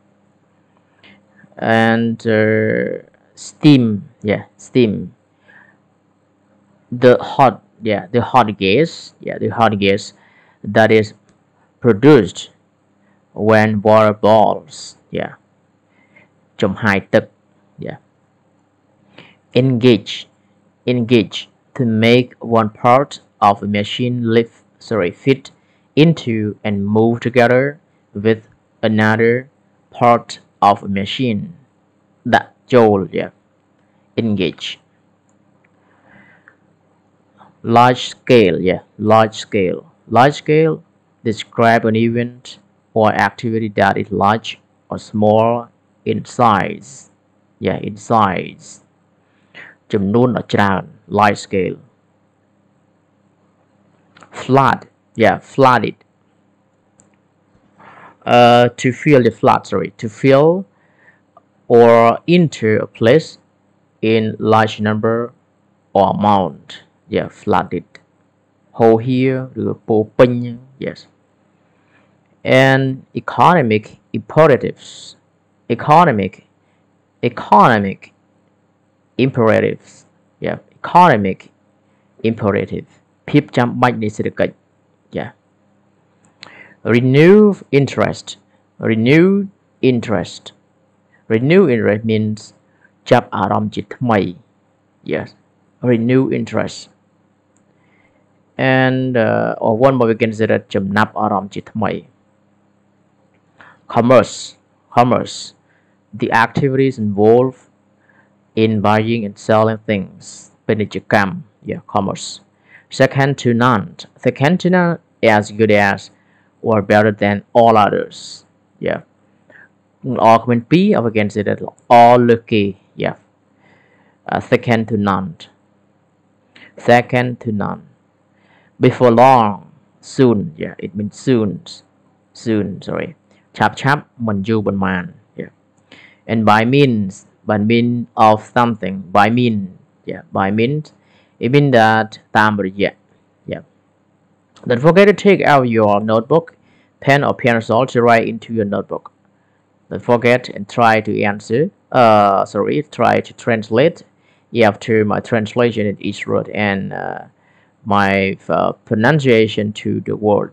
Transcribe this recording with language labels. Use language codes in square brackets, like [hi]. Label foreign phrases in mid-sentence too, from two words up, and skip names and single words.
[en] And steam, yeah, steam, the hot, yeah, the hot gas, yeah, the hot gas that is produced when water boils. Yeah, [km] ចំហាយទឹក yeah. [en] Engage, engage, to make one part of a machine fit into and move together with another part of a machine. [km] That ចូល, [en] yeah. Engage. Large scale, yeah, large scale. Large scale describe an event or activity that is large or small in size. Yeah, in size. [km] ចំនួនដ៏ច្រើន [en] large scale. Flood, yeah, flooded. To fill the flood, sorry, to fill or enter a place in large number or amount. Yeah, flooded. Hole here, [km] ឬពោពេញ yes. [en] And economic imperatives, economic imperatives, yeah, economic imperative [km] ភាពចាំបាច់នៃសេដ្ឋកិច្ច [en] yeah. Renewed interest, renewed interest, renewed interest means [km] ចាប់អារម្មណ៍ជាថ្មី [en] yes, renewed interest. And or one more we can say that [km] ចំណាប់អារម្មណ៍ជាថ្មី [en] Commerce, commerce, the activities involved in buying and selling things. [km] ពាណិជ្ជកម្ម [en] yeah, commerce. Second to none, second to none, as good as or better than all others. Yeah. All [km] គ្មានពីរ [en] or we can say that all lucky. Yeah. Second to none. Second to none. Before long, soon, yeah, it means soon, soon, sorry. [km] ឆាប់ឆាប់មិនយូរប៉ុន្មាន [en] yeah. And by means of something, by mean, yeah, by means, it means that [km] តាមរយៈ [en] yeah. Don't forget to take out your notebook, pen or pencil to write into your notebook. Don't forget and try to answer, try to translate after my translation in each word and my pronunciation to the words.